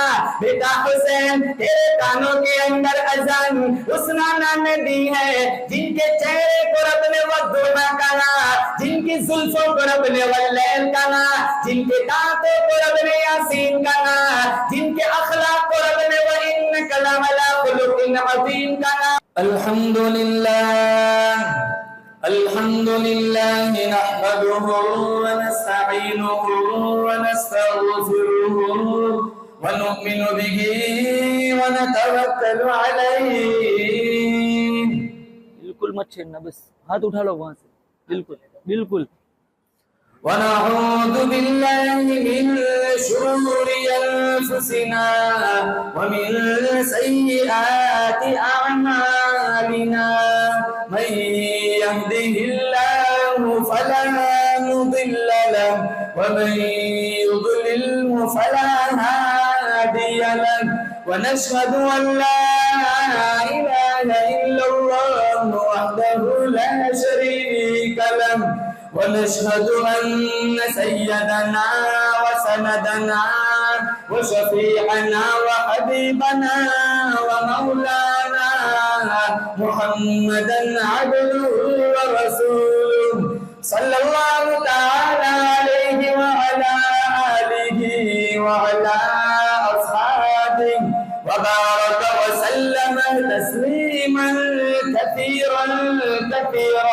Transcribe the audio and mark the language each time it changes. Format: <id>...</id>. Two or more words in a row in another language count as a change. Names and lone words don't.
<hi>बेटा हुसैन, तेरे कानों के अंदर अजान उस नाना ने दी है जिनके चेहरे को रब ने वद्दुमा कहा, जिनकी जुल्फों को रब ने वल्लैल कहा, जिनके दांतों को रब ने यासीन कहा, जिनके अखलाक को रब ने</hi> <ar>وإنك لعلى خلق عظيم</ar> <hi>कहा।</hi> <ar>الحمد لله الحمد لله نحمده ونستعينه ونستغفره ونؤمن به ونتوكل عليه.</ar> <hi>बिल्कुल मत छेड़ना, बस हाथ उठा लो वहां से, बिल्कुल बिल्कुल।</hi> <ar>ونعوذ بالله من شرور أنفسنا ومن سيئات أعمالنا. من يهده الله فلا مضل له ومن يضلله فلا هادي له. ونشهد أن لا إله إلا الله وحده لا شريك له ونشهد أن سيدنا وسندنا وشفيعنا وحبيبنا ومولانا محمدا عبده ورسوله صلى الله تعالى عليه وعلى آله وعلى أصحابه وبارك وسلم تسليما كثيرا كثيرا.</ar>